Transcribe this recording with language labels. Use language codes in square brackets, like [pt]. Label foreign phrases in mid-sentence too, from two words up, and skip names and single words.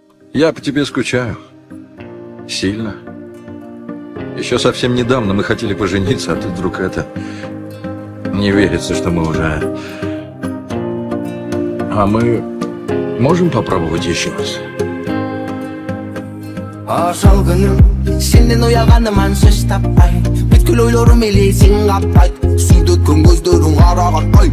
[ru] Я по тебе скучаю. Сильно. Еще совсем недавно мы хотели пожениться, а тут вдруг это... Не верится, что мы уже... А мы можем попробовать еще раз? [ky] Ошол күнү сенден уялганыман сөз таппай бүткүл ойлорум эле сен каппайт сүйдөткөн көздөрүң карагандай